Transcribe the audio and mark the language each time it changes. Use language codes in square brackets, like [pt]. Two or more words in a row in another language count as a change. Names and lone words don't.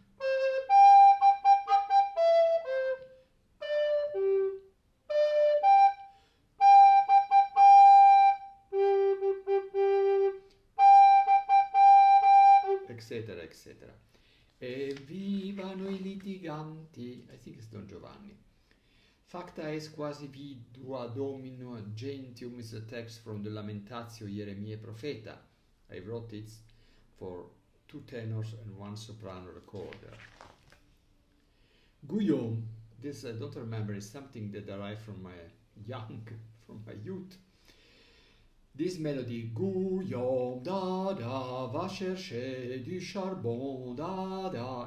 [en] Etc., etc. [it] Evvivano i litiganti. [en] I think it's Don Giovanni. [la] Facta est quasi vidua domino gentium [en] is a text from the [la] Lamentatio Jeremiae Propheta. [en] I wrote it for 2 tenors and 1 soprano recorder. Guillaume, this I don't remember, is something that arrived from my youth. This melody, [fr] Guillaume, da da, va chercher du charbon, da da.